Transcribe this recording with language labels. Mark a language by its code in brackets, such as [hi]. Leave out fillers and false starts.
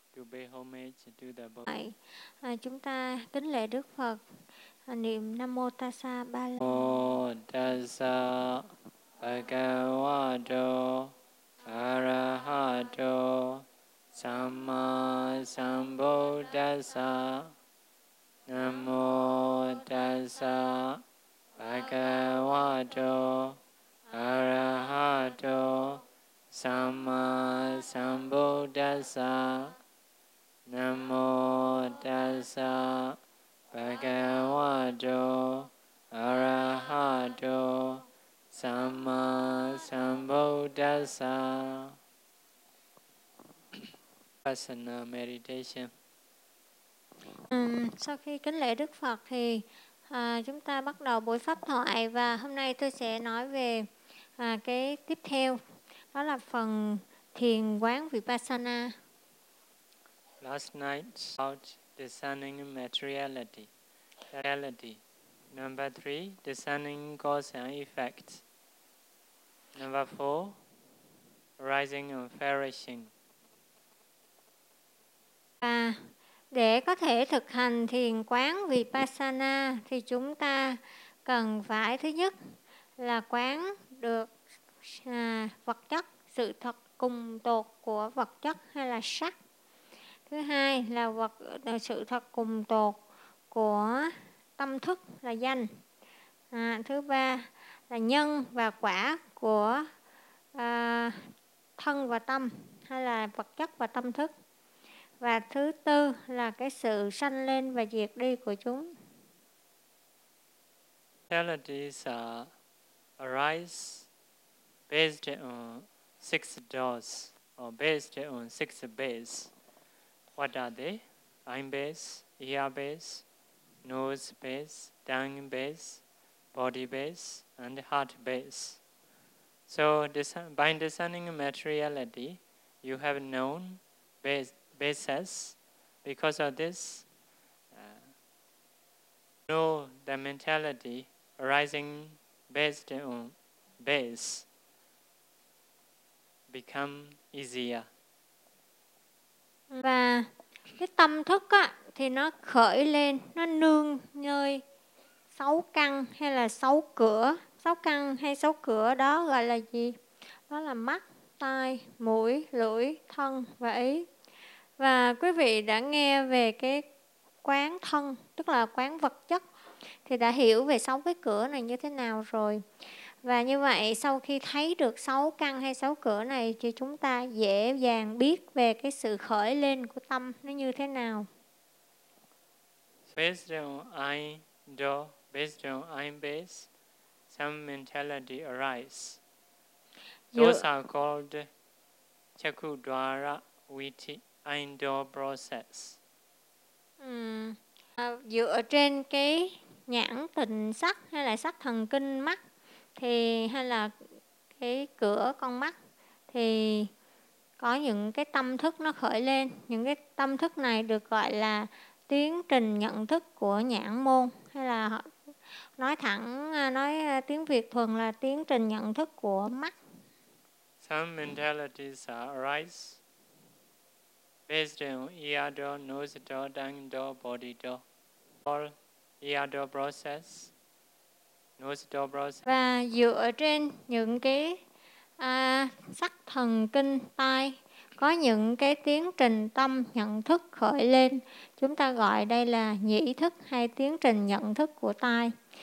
[en] pay homage to the Buddha. [vi] Chúng ta kính lễ Đức Phật, niệm Nam Mô Tassa Ba La. [pi] Namo Tassa Bhagavato Arahato Samma Sambuddhassa. Namo Tassa Bhagavato Arahato Samma Sambuddhassa. Namo Tassa Bhagavato Arahato Samma Sambuddhassa. [en] Vipassana meditation. [vi] Sau khi kính lễ Đức Phật thì chúng ta bắt đầu buổi pháp thoại, và hôm nay tôi sẽ nói về cái tiếp theo, đó là phần thiền quán Vipassana. [en] Last night about discerning materiality. Reality. Number 3, discerning cause and effect. Number 4, arising and perishing. [vi] Để có thể thực hành thiền quán Vipassana thì chúng ta cần phải, thứ nhất là quán được vật chất, sự thật cùng tột của vật chất hay là sắc. Thứ hai là sự thật cùng tột của tâm thức là danh. Thứ ba là nhân và quả của thân và tâm, hay là vật chất và tâm thức. Và thứ tư là cái sự sanh lên và diệt đi của chúng. [en] Qualities arise based on six doors, or based on six base. What are they? Eye base, ear base, nose base, tongue base, body base, and heart base. So by discerning materiality, you have known bases. Because of this, know the mentality arising based on base become easier. [vi] Và cái tâm thức á, thì nó khởi lên, nó nương nơi sáu căn hay là sáu cửa. Sáu căn hay sáu cửa đó gọi là gì? Đó là mắt, tai, mũi, lưỡi, thân và ý. Và quý vị đã nghe về cái quán thân, tức là quán vật chất, thì đã hiểu về sáu cái cửa này như thế nào rồi. Và như vậy, sau khi thấy được sáu căn hay sáu cửa này, thì chúng ta dễ dàng biết về cái sự khởi lên của tâm nó như thế nào. [en] Based on eye door, based on eye base, some mentality arise. Those are called chakudwara viti, eye door process. [vi] Dựa trên cái nhãn tình sắc hay là sắc thần kinh mắt, thì hay là cái cửa con mắt, thì có những cái tâm thức nó khởi lên. Những cái tâm thức này được gọi là tiến trình nhận thức của nhãn môn, hay là nói thẳng, nói tiếng Việt thuần là tiến trình nhận thức của mắt. [en] Some mentalities arise based on ear door, nose door, tongue door, body door. All ear door process. [vi] Và dựa trên những cái sắc thần kinh tai, có những cái tiến trình tâm nhận thức khởi lên. Chúng ta gọi đây là nhĩ thức hay tiến trình nhận thức của tai.